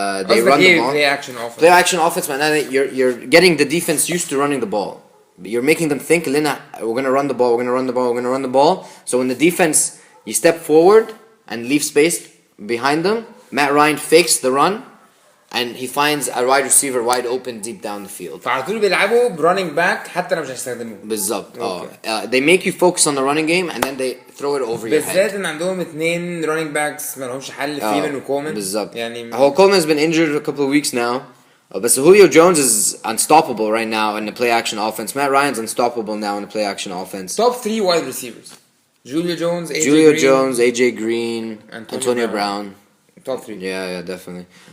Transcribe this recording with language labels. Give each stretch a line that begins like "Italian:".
English: They run the ball. Play action offense معناه you're getting the defense used to running the ball. You're making them think we're gonna run the ball. So when the defense you step forward and leave space behind them, Matt Ryan fakes the run and he finds a wide receiver wide open deep down the field.
Arabic: فعلى طول بيلعبوا برانينج باك حتى لو مش هيستخدموه. بالظبط.
English: They make you focus on the running game and then they throw it over your head.
Arabic: بالذات ان عندهم اتنين رانينج باكس ما لهمش حل فيمن وكومن. بالظبط. يعني
English: هو Coleman's been injured a couple of weeks now. But Julio Jones is unstoppable right now in the play action offense. Matt Ryan's unstoppable now in the play action offense. Top 3 wide receivers. Julio Jones, AJ Green, Antonio Brown. Top 3. Yeah, definitely.